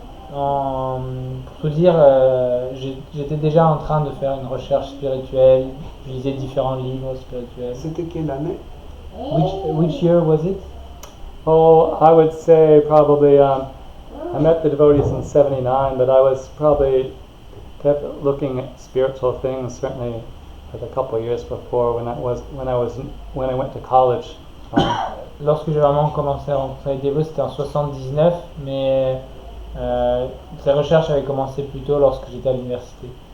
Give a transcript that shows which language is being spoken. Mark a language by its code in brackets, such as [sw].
[fr] Pour tout dire, j'étais déjà en train de faire une recherche spirituelle, je lisais différents livres spirituels. C'était quelle année? [en] Which year was it? Oh, I would say probably, I met the devotees in 79, but I was probably kept looking at spiritual things certainly like a couple of years before when I went to college. [fr] Lorsque j'ai vraiment commencé à rencontrer les dévots, c'était en 79, mais ces recherches avaient commencé plus tôt lorsque j'étais à l'université.